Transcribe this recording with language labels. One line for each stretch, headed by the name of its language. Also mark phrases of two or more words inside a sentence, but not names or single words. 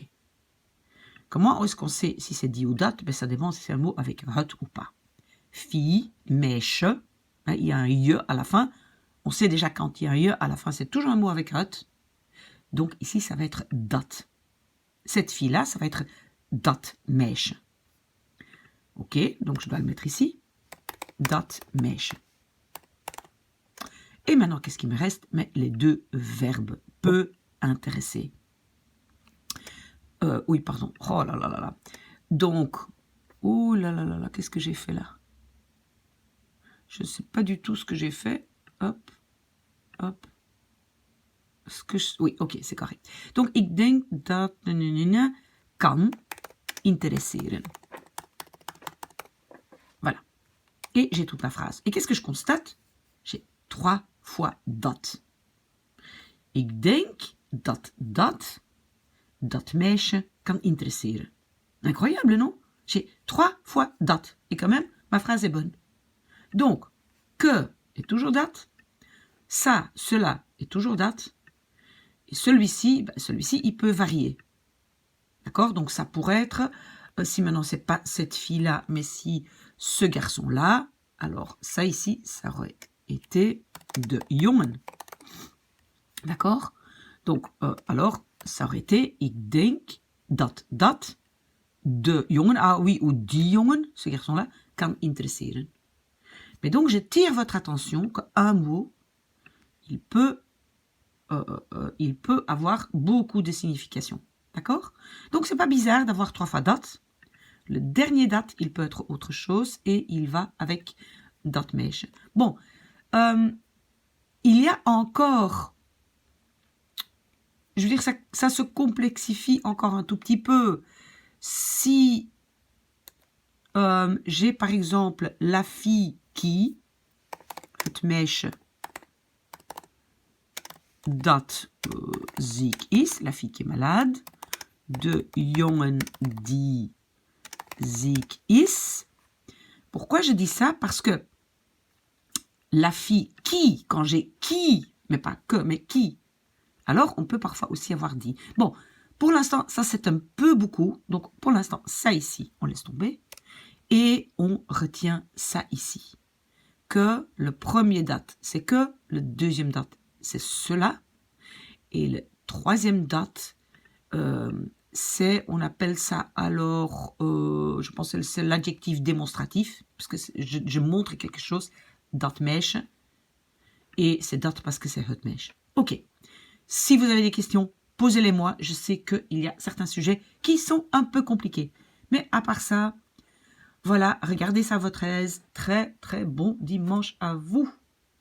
French: Comment est-ce qu'on sait si c'est dit ou dat? Ça dépend si c'est un mot avec het ou pas. Fille, meisje, il y a un je à la fin. On sait déjà quand il y a un je à la fin, c'est toujours un mot avec het. Donc ici, ça va être dat. Cette fille-là, ça va être
Dutch: dat meisje.
French: OK, donc je dois le mettre ici.
Dutch: Dat meisje.
French: Et maintenant, qu'est-ce qui me reste? Mais les deux verbes. Peu intéresser. Oui, pardon. Oh là là là là. Donc, oh là là là là, qu'est-ce que j'ai fait là? Je ne sais pas du tout ce que j'ai fait. Hop, hop. Oui, ok, c'est correct. Donc,
Dutch: ik denk dat kan interesseren.
French: Voilà. Et j'ai toute la phrase. Et qu'est-ce que je constate? J'ai 3 fois dat.
Dutch: Ik denk dat meisje kan interesseren.
French: Incroyable, non? J'ai 3 fois dat. Et quand même, ma phrase est bonne. Donc, que est toujours dat. Ça, cela est toujours dat. Et celui-ci, il peut varier. D'accord? Donc, ça pourrait être, si maintenant, c'est pas cette fille-là, mais si ce garçon-là, alors ça ici, ça aurait été
Dutch: de jongen.
French: D'accord? Donc, alors, ça aurait été,
Dutch: ik denk dat de jongen,
French: ah oui, ou
Dutch: die jongen,
French: ce garçon-là,
Dutch: kan interesseren.
French: Mais donc, je tire votre attention qu'un mot, il peut avoir beaucoup de significations. D'accord? Donc, c'est pas bizarre d'avoir 3 fois dat. Le dernier dat, il peut être autre chose et il va avec
Dutch: dat meisje.
French: Bon, il y a encore, je veux dire, ça se complexifie encore un tout petit peu. Si j'ai par exemple la fille qui,
Dutch: het meisje dat ziek is,
French: la fille qui est malade,
Dutch: de jongen die ziek is.
French: Pourquoi je dis ça? Parce que la fille qui, quand j'ai qui, mais pas que, mais qui, alors on peut parfois aussi avoir dit. Bon, pour l'instant, ça c'est un peu beaucoup. Donc pour l'instant, ça ici, on laisse tomber. Et on retient ça ici. Que le premier date, c'est que. Le deuxième date, c'est cela. Et le troisième date, c'est, on appelle ça alors, je pense que c'est l'adjectif démonstratif, parce que je montre quelque chose,
Dutch: dat meisje,
French: et c'est dat parce que c'est
Dutch: het meisje.
French: Ok, si vous avez des questions, posez-les-moi, je sais qu'il y a certains sujets qui sont un peu compliqués, mais à part ça, voilà, regardez ça à votre aise, très très bon dimanche à vous.